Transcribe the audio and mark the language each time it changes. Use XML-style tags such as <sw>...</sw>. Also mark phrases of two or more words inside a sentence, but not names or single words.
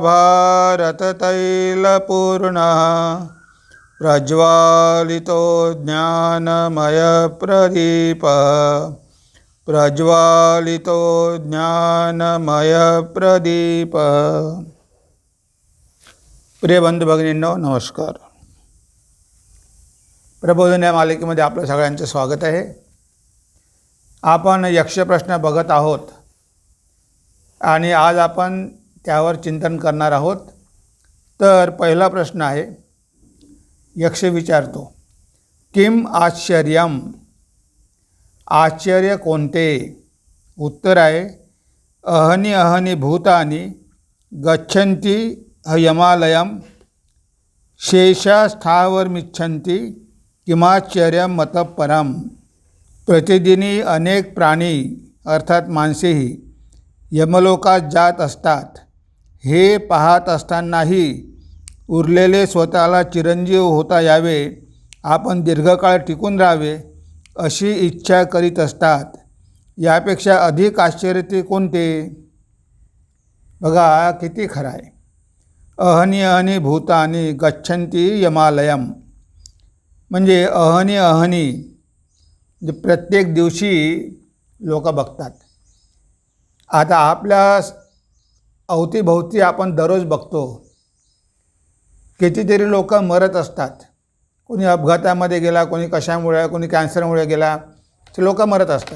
<sa>भारततैलपूर्णः प्रज्वालितो ज्ञानमयप्रदीपः प्रज्वालितो ज्ञानमयप्रदीप।</sa> <mr>प्रिय बंधू भगिनींनो, नमस्कार। प्रबोधन या मालिकेमध्ये आपलं सगळ्यांचं स्वागत आहे। आपण यक्षप्रश्न बघत आहोत आणि आज आपण त्यावर चिंतन करणार आहोत। तर पहिला प्रश्न आहे, यक्ष विचारतो,</mr> <sa>किम आश्चर्यम,</sa> <mr>आश्चर्य कोणते? उत्तर आहे,</mr> <sa>अहनि अहनि भूतानि गच्छन्ति यमालयम शेषास्थावरमिच्छन्ति किमाश्चर्यम मतः परम।</sa> <mr>प्रतिदिनी अनेक प्राणी अर्थात माणसेही यमलोकात जात असतात। हे पाहत असतानाही उरलेले स्वतःला चिरंजीव होता यावे, आपण दीर्घकाळ टिकून राहावे अशी इच्छा करीत असतात। यापेक्षा अधिक आश्चर्य ते कोणते? बघा किती खरं आहे।</mr> <sa>अहनि अहनि भूतानि गच्छन्ति यमालयम</sa> <mr>म्हणजे</mr> <sa>अहनि अहनि</sa> <mr>म्हणजे प्रत्येक दिवशी लोक बघतात। आता आपल्या अवतीभोवती आपण दररोज बघतो, कितीतरी लोक मरत असतात। कोणी अपघातामध्ये गेला, कोणी कशामुळे, कोणी कॅन्सरमुळे गेला, ते लोक मरत असतात।</mr>